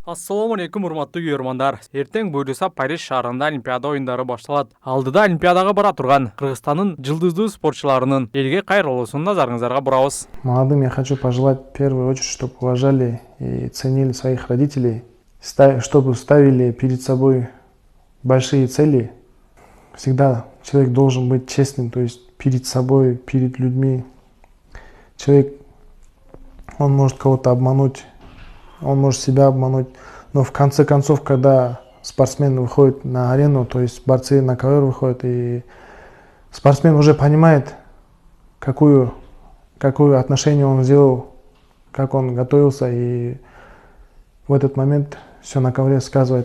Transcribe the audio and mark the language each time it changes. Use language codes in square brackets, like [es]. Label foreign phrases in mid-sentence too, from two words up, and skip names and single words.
[ky] Ассаламу алейкум, урматтуу көрөрмандар. Эртең буйруса Париж шаарында Олимпиада оюндары башталат. Алдыда Олимпиадага бара турган Кыргызстандын жылдыздуу спортчуларынын элге кайрылуусун назарыңыздарга бурабыз. [ru] Молодым я хочу пожелать в первую очередь, чтобы уважали и ценили своих родителей, чтобы ставили перед собой большие цели. Всегда человек должен быть честным, то есть перед собой, перед людьми. Человек, он может кого-то обмануть, он может себя обмануть, но в конце концов, когда спортсмен выходит на арену, то есть борцы на ковер выходят, и спортсмен уже понимает, какое отношение он сделал, как он готовился, и в этот момент все на ковре сказывается.